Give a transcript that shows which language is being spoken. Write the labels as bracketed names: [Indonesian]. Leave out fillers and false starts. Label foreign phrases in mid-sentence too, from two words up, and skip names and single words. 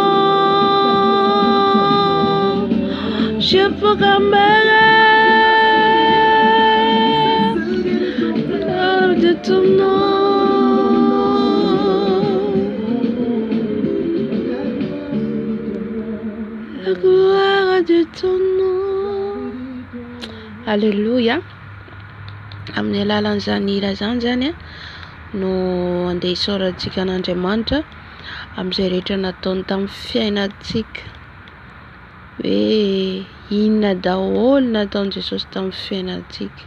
[French] Je proclamerai la gloire de ton nom. La gloire de ton nom. Alléluia. [Malagasy] Amin'ny alalan'izany hira zany no andeha isaorantsika an'Andriamanitra amin'izay rehetra nataony tamin'ny fiainantsika. Hoe inona daholo nataon'i Jesosy tamin'ny fiainantsika.